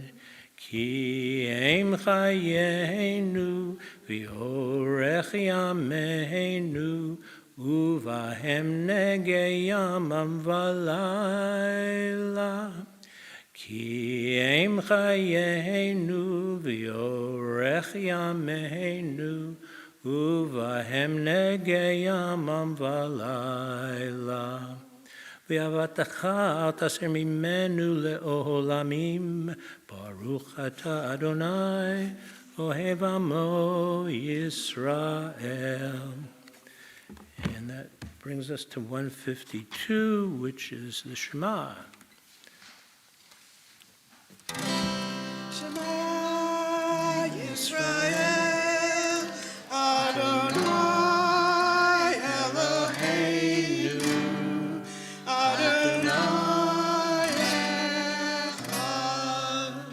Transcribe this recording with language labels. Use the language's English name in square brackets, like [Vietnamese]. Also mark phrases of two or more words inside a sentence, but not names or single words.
[Hebrew] כי הם חיינו, ואורך ימינו, ובהם נהגה יומם ולילה. כי הם חיינו, ואורך ימינו, ובהם נהגה יומם ולילה. ואהבתך תסיר ממנו לעולמים, ברוך אתה אדני, אוהב עמו ישראל. [English] And that brings us to 152, which is the Shema. [Hebrew] שמע ישראל, אדני אלהינו, אדני אחד.